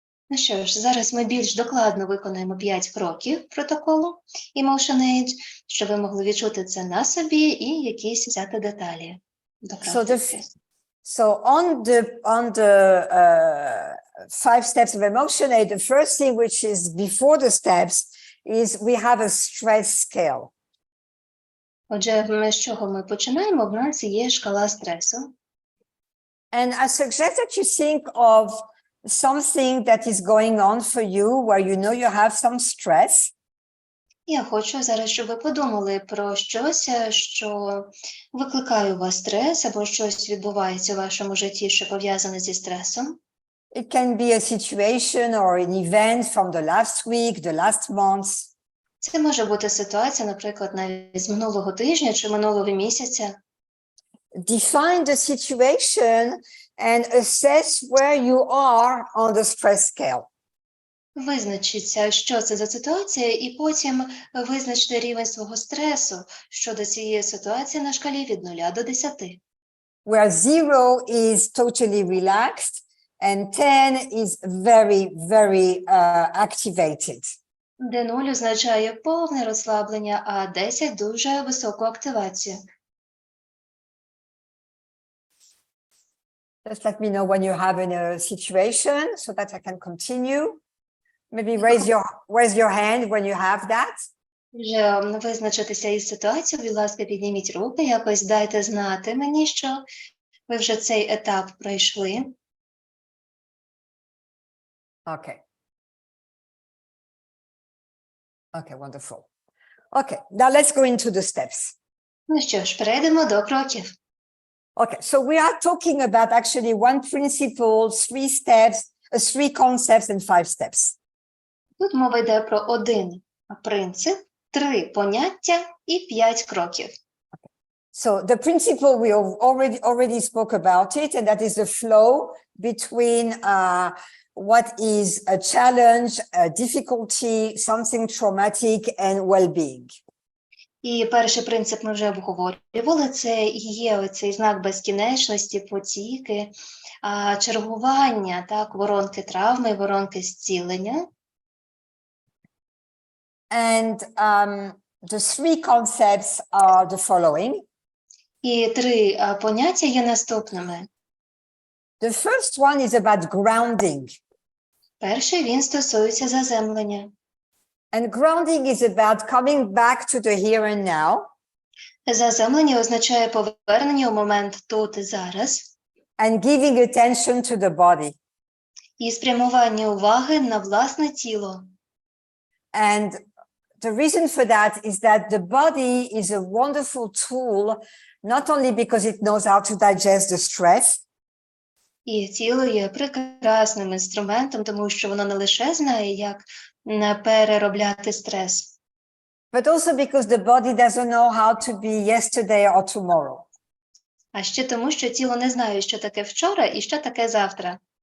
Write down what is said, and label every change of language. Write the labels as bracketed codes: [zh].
[uk] Ну що ж, зараз ми більш докладно виконаємо 5 кроків протоколу EmotionAid, щоб ви могли відчути це на собі і якісь взяти деталі до практики. [en] So on the 5 steps of EmotionAid, the first thing which is before the steps is we have a stress scale. [uk] Отже, з чого ми починаємо? В нас є шкала стресу. [en] And I suggest that you think of something that is going on for you where you know you have some stress. [uk] Я хочу зараз, щоб ви подумали про щось, що викликає у вас стрес, або щось відбувається у вашому житті, що пов'язане зі стресом. [en] It can be a situation or an event from the last week, the last month. [uk] Це може бути ситуація, наприклад, навіть з минулого тижня чи минулого місяця. [en] Define the situation and assess where you are on the stress scale. [uk] Визначіться, що це за ситуація, і потім визначте рівень свого стресу щодо цієї ситуації на шкалі від 0 до 10. [en] Where 0 is totally relaxed and 10 is very, very activated. [uk] Де 0 означає повне розслаблення, а 10 дуже високу активацію. [en] Just let me know when you have in a situation so that I can continue. Maybe raise your hand when you have that. [uk] Вже визначитися із ситуацією, будь ласка, підніміть руки, якось дайте знати мені, що ви вже цей етап пройшли. [en] Okay. Okay, wonderful. Okay, now let's go into the steps. [uk] Ну що ж, перейдемо до кроків. [en] Okay, so we are talking about actually 1 principle, 3 steps, 3 concepts and 5 steps. [uk] Тут мова йде про 1 принцип, 3 поняття і 5 кроків. [en] So the principle, we already spoke about it, and that is the flow between what is a challenge, a difficulty, something traumatic, and well-being. [uk] І перший принцип ми вже обговорювали, це є оцей знак безкінечності, потіки, чергування, так, воронки травми, воронки зцілення. [en] And the 3 concepts are the following. [uk] І 3 поняття є наступними. [en] The first one is about grounding. [uk] Перший, він стосується заземлення. [en] And grounding is about coming back to the here and now. [uk] Заземлення означає повернення у момент тут і зараз. [en] And giving attention to the body. [uk] І спрямування уваги на власне тіло. [en] And the reason for that is that the body is a wonderful tool, not only because it knows how to digest the stress. [uk] І тіло є прекрасним інструментом, тому що воно не лише знає, як переробляти стрес, [en] but also because the body doesn't know how to be yesterday or tomorrow. [uk] а ще тому, що тіло не знає, що таке вчора і що таке завтра.